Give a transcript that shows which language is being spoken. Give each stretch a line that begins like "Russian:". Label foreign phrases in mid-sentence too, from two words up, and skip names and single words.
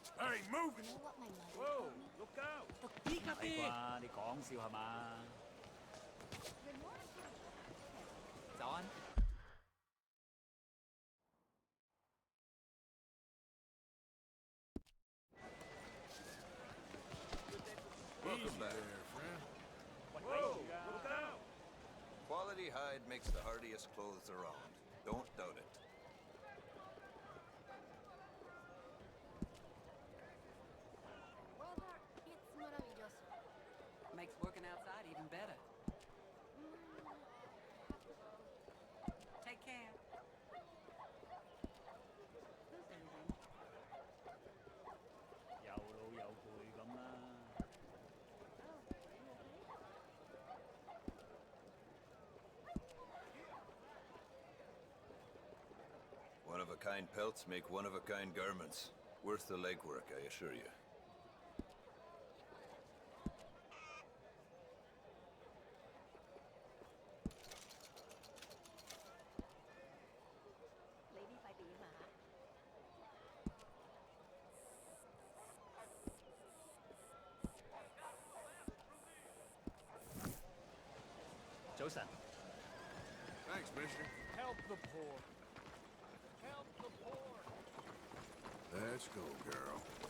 English: ain't moving. You know what my mother Whoa, told me? look out.
Cantonese: 唔係啩？你講笑係嘛？早安。
English: Easy there, friend. Whoa, look out. Quality hide makes the hardiest clothes around. Don't doubt it. Weather, it's maravilloso. Makes working outside even better. Take care. Who's leaving?
Cantonese: 有老有輩咁啦。
English: One-of-a-kind pelts make one-of-a-kind garments. Worth the legwork, I assure you.
Cantonese: Lady 快點啊！早晨。
English: Thanks, mister. Help the poor. Help the poor. Let's go, girl.